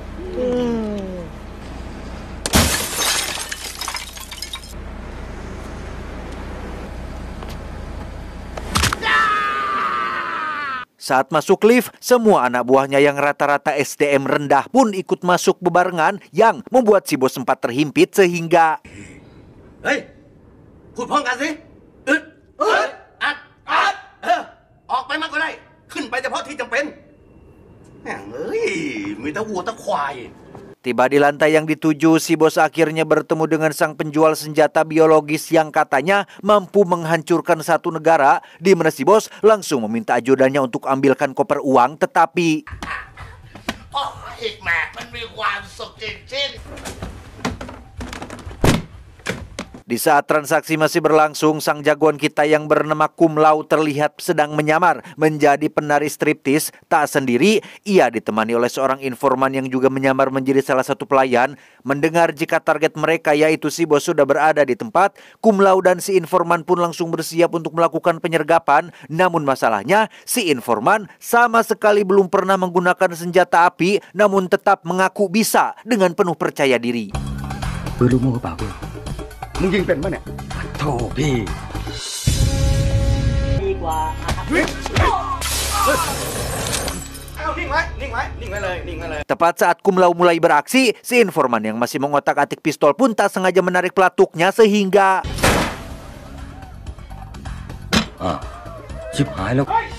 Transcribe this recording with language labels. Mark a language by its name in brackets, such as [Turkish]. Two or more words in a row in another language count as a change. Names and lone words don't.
[Indonesian] Saat masuk lift, semua anak buahnya yang rata-rata SDM rendah pun ikut masuk bebarengan, yang membuat si bos sempat terhimpit sehingga... Hei, [Thai] พูดพร้อมกันสิออกไปมากก็ได้ขึ้นไปเฉพาะที่จำเป็นแม่งเอ้ยมีแต่วัวแต่ควาย [Indonesian] Tiba di lantai yang dituju, si bos akhirnya bertemu dengan sang penjual senjata biologis yang katanya mampu menghancurkan satu negara, di mana si bos langsung meminta ajudannya untuk ambilkan koper uang, tetapi... [Thai] โอ้ยแม่มันมีความสุขจริงๆ [Indonesian] Di saat transaksi masih berlangsung, sang jagoan kita yang bernama Kum Lau terlihat sedang menyamar menjadi penari striptis. Tak sendiri, ia ditemani oleh seorang informan yang juga menyamar menjadi salah satu pelayan. Mendengar jika target mereka, yaitu si bos, sudah berada di tempat, Kum Lau dan si informan pun langsung bersiap untuk melakukan penyergapan. Namun masalahnya, si informan sama sekali belum pernah menggunakan senjata api, namun tetap mengaku bisa dengan penuh percaya diri. [Thai] มึงยิงเป็นปะเนี่ยโธ่พี่ดีกว่านิ่งไว้เลย [Indonesian] Tepat saat Kum Lau mulai beraksi, si informan yang masih mengotak-atik pistol pun tak sengaja menarik pelatuknya sehingga... [Thai] ชิบหายแล้ว